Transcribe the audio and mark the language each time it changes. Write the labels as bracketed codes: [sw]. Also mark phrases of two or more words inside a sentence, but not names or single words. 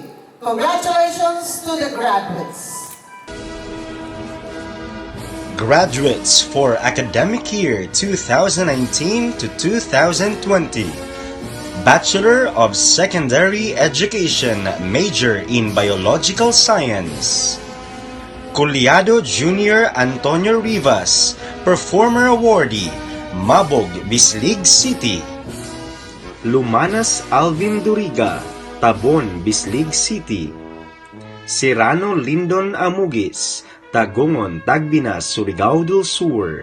[en] Congratulations to the graduates. Graduates for academic year 2019 to 2020. Bachelor of Secondary Education, major in Biological Science. Culiado Jr. Antonio Rivas, Performer Awardee, Mabog, Bislig City. Lumanas Alvin Duriga, Tabon, Bislig City. Serrano Lindon Amugis, Tagongon, Tagbina, Surigao del Sur.